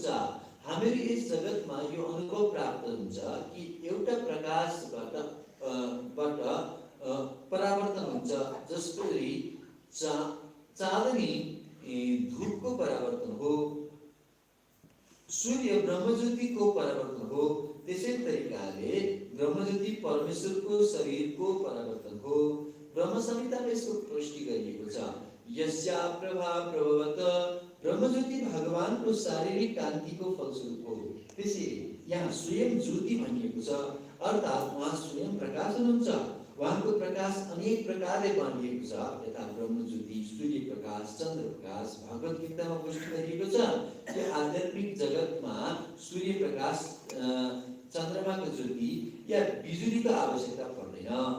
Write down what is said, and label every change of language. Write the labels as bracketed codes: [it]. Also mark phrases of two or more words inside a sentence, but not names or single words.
[ne] हामीहरू यस जगतमा यो अनुभव प्राप्त हुन्छ कि एउटा प्रकाशबाट परावर्तन हुन्छ, जसरी चाँदनी धूपको परावर्तन हो, सूर्य ब्रह्मज्योतिको परावर्तन हो, त्यसै तरिकाले ब्रह्मज्योति परमेश्वरको शरीरको परावर्तन हो। ब्रह्म संहितामा यसको पुष्टि गरिएको छ। [sa] यस्या प्रभा प्रभवत, [ne] ब्रह्मज्योति भगवानको शारीरिक कान्तिको फलस्वरूप हो। त्यसैले यहाँ स्वयं ज्योति भनिएको छ, अर्थात् उहाँ स्वयं प्रकाश हुनुहुन्छ। उहाँको प्रकाश अनेक प्रकारले बाँडिएको छ, यथा ब्रह्मज्योति, सूर्य प्रकाश, चन्द्र प्रकाश। भगवत गीतामा पुष्टि गरिएको छ कि आध्यात्मिक जगतमा सूर्य प्रकाश, चन्द्रमाको ज्योति या बिजुलीको आवश्यकता पर्दैन।